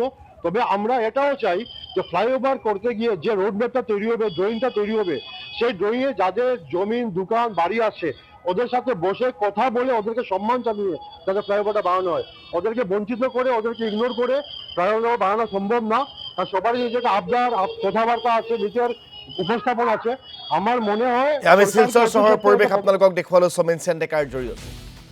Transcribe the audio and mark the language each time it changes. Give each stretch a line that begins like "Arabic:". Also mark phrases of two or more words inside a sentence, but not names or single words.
Bangla: তবে আমরা এটাও চাই যে ফ্লাইওভার করতে গিয়ে যে
English: road mapটা
Bangla: তৈরি হবে, ড্রয়িংটা তৈরি হবে, সেই ড্রয়িংয়ে যাদের জমিন, দোকান, বাড়ি আছে ওদের সাথে বসে কথা বলে ওদেরকে সম্মান জানিয়ে যাতে ফ্লাইওভারটা বানানো হয়। ওদেরকে বঞ্চিত করে, ওদেরকে ইগনোর করে ফ্লাইওভার বানানো সম্ভব না। আর সবারই নিজেকে আবদার, কথাবার্তা আছে, নিজের উপস্থাপন আছে। আমার মনে হয়
Assamese: আমি শিলচৰ চহৰৰ পৰিৱেশ আপোনালোকক দেখুৱালো সমীন সেন ডেকাৰ জৰিয়তে।